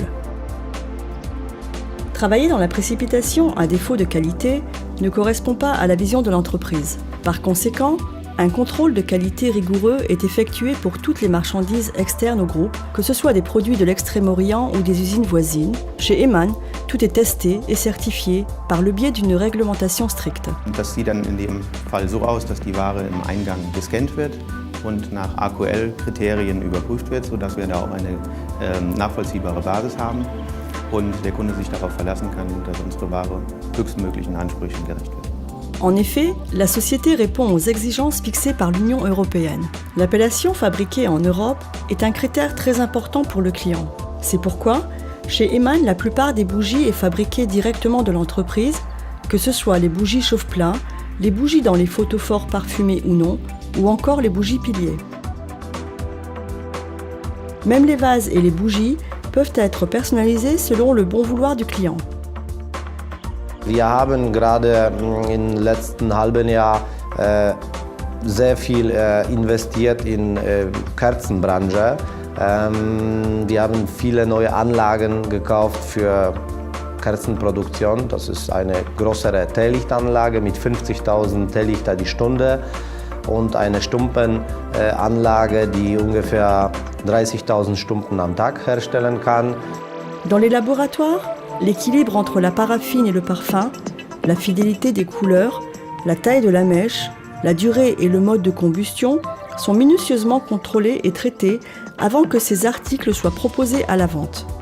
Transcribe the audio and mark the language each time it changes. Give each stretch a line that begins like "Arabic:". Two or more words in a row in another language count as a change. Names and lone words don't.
French: Travailler dans la précipitation à défaut de qualité ne correspond pas à la vision de l'entreprise. Par conséquent, un contrôle de qualité rigoureux est effectué pour toutes les marchandises externes au groupe, que ce soit des produits de l'Extrême-Orient ou des usines voisines. Chez Eman, tout est testé et certifié par le biais d'une réglementation stricte.
German: Das sieht dann in dem Fall so aus, dass die Ware im Eingang gescannt wird und nach AQL-Kriterien überprüft wird, sodass wir da auch eine nachvollziehbare Basis haben und der Kunde sich darauf verlassen kann, dass unsere Ware höchstmöglichen Ansprüchen gerecht wird.
French: En effet, la société répond aux exigences fixées par l'Union européenne. L'appellation fabriquée en Europe est un critère très important pour le client. C'est pourquoi, chez Eman, la plupart des bougies est fabriquée directement de l'entreprise, que ce soit les bougies chauffe-plat, les bougies dans les photophores parfumés ou non, ou encore les bougies piliers. Même les vases et les bougies peuvent être personnalisés selon le bon vouloir du client.
German: Wir haben gerade im letzten halben Jahr sehr viel investiert in Kerzenbranche. Wir haben viele neue Anlagen gekauft für Kerzenproduktion. Das ist eine größere Teelichtanlage mit 50.000 Teelichter die Stunde und eine Stumpenanlage, die ungefähr 30.000 Stumpen am Tag herstellen kann.
French: Dans les laboratoires, l'équilibre entre la paraffine et le parfum, la fidélité des couleurs, la taille de la mèche, la durée et le mode de combustion sont minutieusement contrôlés et traités avant que ces articles soient proposés à la vente.